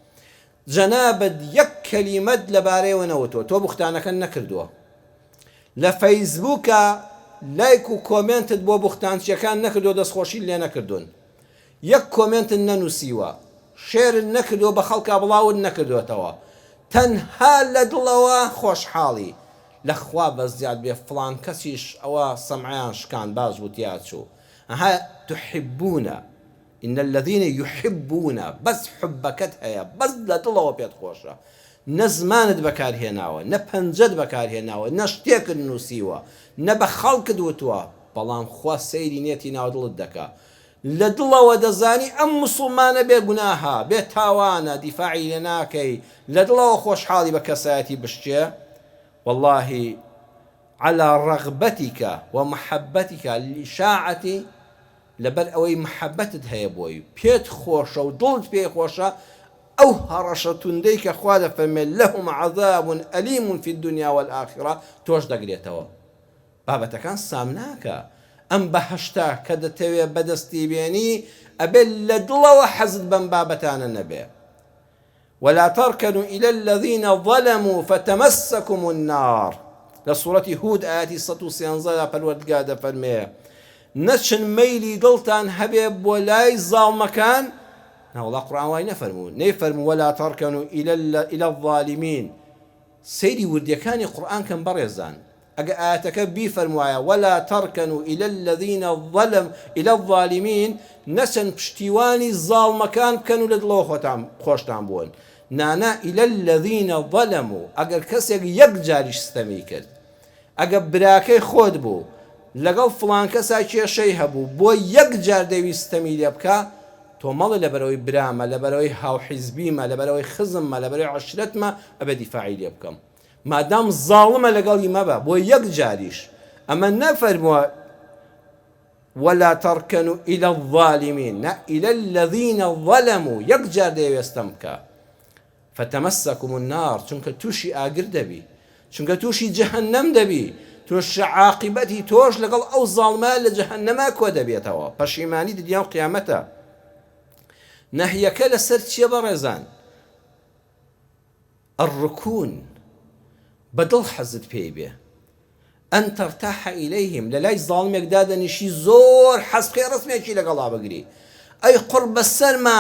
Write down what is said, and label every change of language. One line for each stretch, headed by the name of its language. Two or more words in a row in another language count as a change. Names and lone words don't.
Central Kurdish: جەنابەت یەک کەلیمەت لەبارەیەوە نەوتووە تۆ بوختانەکە نەکردووە لە فەیسبووکە لایک و کۆمنتت بۆ بوختانچیەکان نەکردووە دەستخۆشی لێ نەکردوون یەک کۆمنتت نەنووسیوە شێرت نەکردووە بە خەڵکا بڵاوت نەکردوێتەوە تەنها لە دڵەوە خۆشحاڵی لەخوا بەزیاد بێ فڵان کەسیش ئەوە سەمعیان شکان باش وتیا چوو ئەها
Arabic: تحبون إن الذين يحبون
Central Kurdish: بەس حبەکەت هەیە بەس لە دڵەوە پێت خۆشە نە زمانت بەکارهێناوە نە پەنجەت بەکارهێناوە نە شتێکت نووسیوە نە بە خەڵکت وتووە بەڵام خوا سەیری نێتی ناو دڵت دەکا لە دڵەوە دەزانی ئەم موسڵمانە بێ گوناها بێ تاوانە دیفاعی لێ ناکەی لە دڵەوە خۆشحاڵی بە کەسایەتی بشتێ والله
Arabic: على رغبتك ومحبتك للإشاعة
Central Kurdish: لەبەر ئەوەی محەبەتت هەیە بۆی پێت خۆشە و دڵت پێی خۆشە ئەو هەڕەشە توندەی کە خوا دەفەرمێت
Arabic: لەهم عەذاب ئەلیم في الدنيا والآخرة
Central Kurdish: تۆش دەگرێتەوە بابەتەکان سام ناکە ئەم بەهەشتا کە دەتەوێت بەدەستی بێنی ئەبێت لە دڵەوە حەزت بەم بابەتانە نەبێ
Arabic: ولا تركنوا إلى الذين ظلموا فتمسكم النار لسورة هود آياتي 113
Central Kurdish: پەروەردگار دەفەرمێ نەچن مەیلی دڵتان هەبێ بۆ لای زاڵمەکان ناوەڵا قورئان وای نەفەرموو نەیفەرموو
Arabic: ولا تركنوا إلى الظالمين
Central Kurdish: سەیری وردیەکانی قورئان کەم بەڕێزان ئەگە ئاەتەکە بیفەرموایە
Arabic: ولا تركنوا إلى الذين إلى الظالمين
Central Kurdish: نەچن پشتیوانی زاڵمەکان بکەن و لە دڵەوە خۆشتان بوون نانا
Arabic: إلى الذين ظلموا
Central Kurdish: ئەگەر کەسێک یەک جاریش ستەمی کرد ئەگە براکەی خۆت بوو لەگەڵ فڵان کەسا کێشەی هەبوو بۆ یەک جار دەویستەمی لێ بکە تۆ مەڵێ لەبەرەوەی برامە لەبەرەوەی هاوحیزبیمە لەبەرەوەی خزممە لەبەرەوەی عەشرەتمە ئەبێ دیفاعی لێ بکەم مادام زاڵمە لەگەڵی مەبە بۆ یەک جاریش ئەمە نەفەرمووە
Arabic: ولا تركنوا إلى الظالمين إلى الذين ظلموا
Central Kurdish: یەک جار دەوێستەم بکە
Arabic: فتمسكم النار
Central Kurdish: چونکە تووشی ئاگر دەبی چونکە تووشی جەهەنەم دەبی توش عاقبەتی تۆش لەگەڵ ئەو زاڵمە لە جەهەنەما کۆ دەبێتەوە پەشیمانی دنیا و قیامەتە نەهیەکە لەسەر چییە بەڕێزان الركون بەدڵ حەزت پێی بێ
Arabic: ئەن تەرتاح ئیلەیهم
Central Kurdish: لە لای زاڵمێکدا دەنیشی زۆر حەز بکەی ڕسمێکی لەگەڵا بگری ئەی قڕ بەسەرمان